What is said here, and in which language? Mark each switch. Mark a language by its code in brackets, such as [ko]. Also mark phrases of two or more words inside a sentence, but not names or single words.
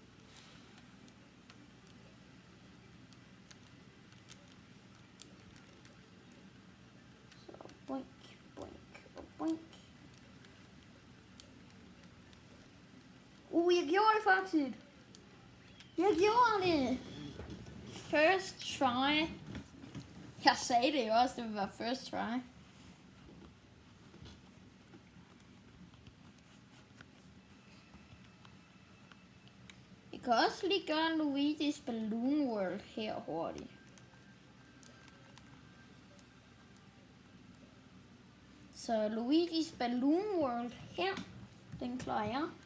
[da] Så boink, boink og boink. Jeg gjorde det faktisk. Jeg gjorde det. [en] First try. [da] Jeg sagde det jo også, det ville være [en] first try. [da] Jeg kan også lige gøre Luigi's Balloon World her hurtigt. Så Luigi's Balloon World her, den klarer jeg.